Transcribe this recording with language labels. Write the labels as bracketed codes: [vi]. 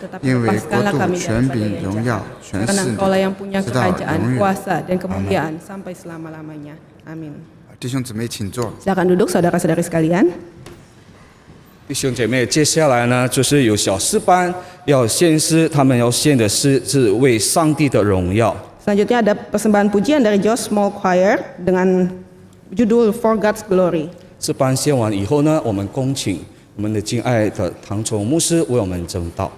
[zh] 因为国度、权柄、荣耀，全是你，直到永远。阿门。弟兄姊妹，请坐。 [id] Silakan duduk saudara-saudari sekalian. [zh] 弟兄姐妹，接下来呢，就是有小诗班要献诗，他们要献的诗是为上帝的荣耀。 [id] Selanjutnya ada persembahan pujian dari Josh Small Choir dengan judul For God's Glory. [zh] 这班献完以后呢，我们恭请我们的敬爱的唐崇牧师为我们证道。